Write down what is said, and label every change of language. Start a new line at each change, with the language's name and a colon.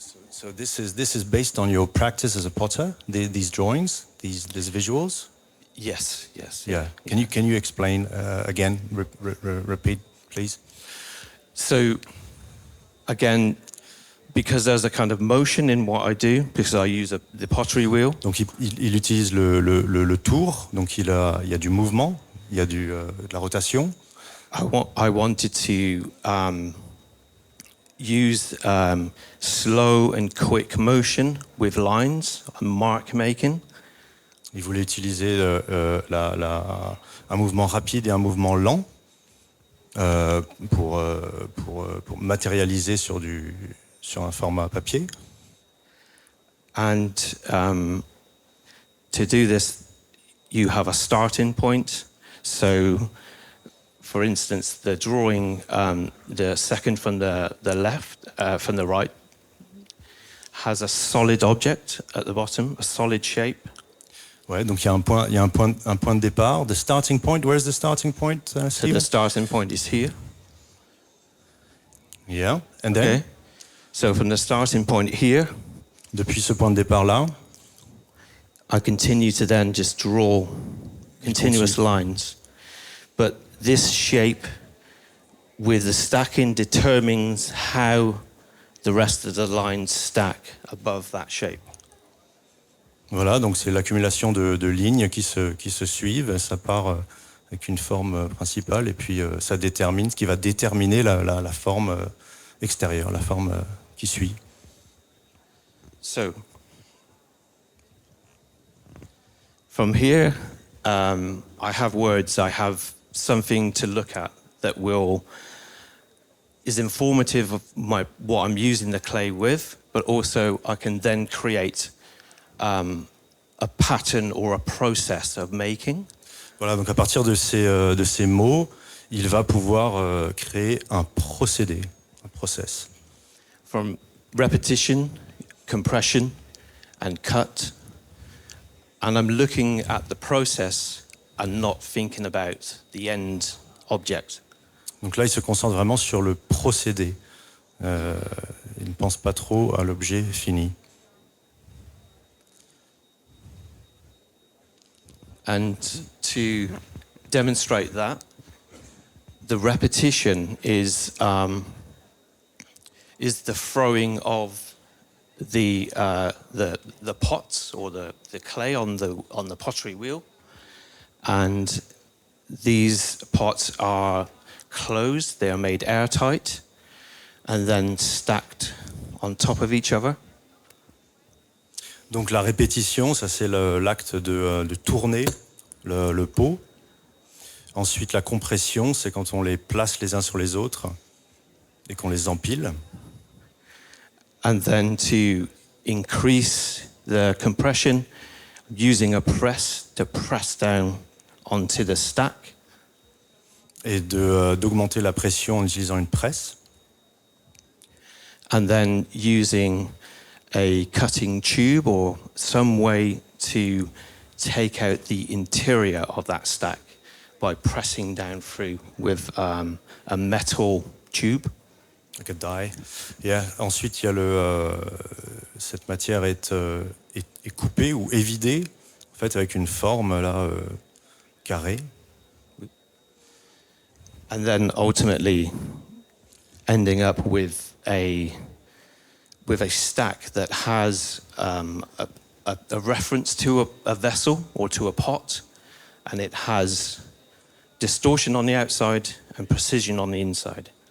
English: So this is based on your practice as a potter, these drawings, these visuals? Yes. Yeah. Can you explain again, repeat, please? So, again, because there's a kind of motion in what I do, because I use the pottery wheel.
French: Donc il utilise le tour, donc il y a du mouvement, il y a de la rotation.
English: I wanted to use slow and quick motion with lines, mark making.
French: Il voulait utiliser un mouvement rapide et un mouvement lent pour matérialiser sur un format papier.
English: And to do this, you have a starting point. So, for instance, the drawing, the second from the left, from the right, has a solid object at the bottom, a solid shape.
French: Ouais, donc il y a un point de départ.
English: The starting point. Where's the starting point, Steve? So the starting point is here. Yeah, and then. Okay. So from the starting point here,
French: depuis ce point de départ là,
English: I continue to then just draw continuous lines. But this shape with the stacking determines how the rest of the lines stack above that shape.
French: Voilà, donc c'est l'accumulation de lignes qui se suivent. Ça part avec une forme principale et puis ça détermine ce qui va déterminer la forme extérieure, la forme qui suit.
English: So, from here, I have words, I have something to look at that is informative of what I'm using the clay with, but also I can then create a pattern or a process of making.
French: Voilà, donc à partir de ces mots, il va pouvoir créer un procédé, un process.
English: From repetition, compression, and cut, and I'm looking at the process and not thinking about the end object.
French: Donc là, il se concentre vraiment sur le procédé. Il ne pense pas trop à l'objet fini.
English: And to demonstrate that, the repetition is the throwing of the pots or the clay on the pottery wheel, and these pots are closed. They are made airtight, and then stacked on top of each other.
French: Donc la répétition, ça c'est l'acte de tourner le pot. Ensuite la compression, c'est quand on les place les uns sur les autres et qu'on les empile.
English: And then to increase the compression, using a press to press down onto the stack.
French: Et d'augmenter la pression en utilisant une presse.
English: And then using a cutting tube or some way to take out the interior of that stack by pressing down through with a metal tube. Like a die. Yeah.
French: Ensuite, il y a cette matière est coupée ou évidée, en fait, avec une forme là carrée.
English: And then ultimately ending up with a stack that has a reference to a vessel or to a pot, and it has distortion on the outside and precision on the inside.